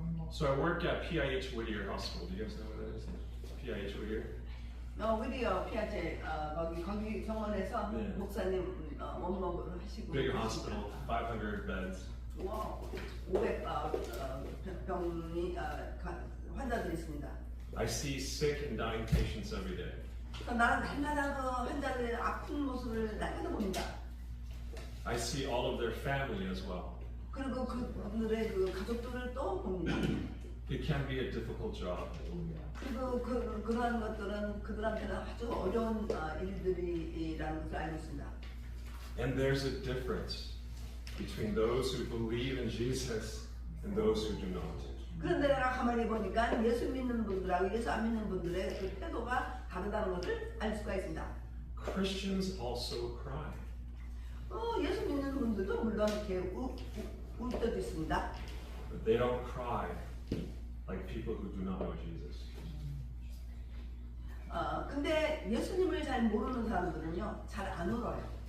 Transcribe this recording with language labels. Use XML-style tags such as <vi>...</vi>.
<en>So I work at PIH Whittier Hospital. Do you guys know what that is? PIH Whittier?</en> <ko>위리어 피아체 거기 병원에서 네. 목사님 원목을 하시고</ko> <en>Big hospital, 500 beds.</en> <ko>500 병이 환자들이 있습니다.</ko> <en>I see sick and dying patients every day.</en> <ko>나는 날마다 그 환자들의 아픈 모습을 날마다 봅니다.</ko> <en>I see all of their family as well.</en> <ko>그리고 그분들의 그 가족들을 또 봅니다.</ko> <en>It can be a difficult job.</en> <ko>그리고 그러한 것들은 그들한테는 아주 어려운 일들이라는 것을 알고 있습니다.</ko> <en>And there's a difference between those who believe in Jesus and those who do not.</en> <ko>그런데 내가 가만히 보니까 예수 믿는 분들하고 예수 안 믿는 분들의 그 태도가 다르다는 것을 알 수가 있습니다.</ko> <en>Christians also cry.</en> <ko>예수 믿는 분들도 물론 이렇게 울 때도 있습니다.</ko> <en>But they don't cry like people who do not know Jesus.</en> <ko>근데 예수님을 잘 모르는 사람들은요, 잘 안 울어요.</ko>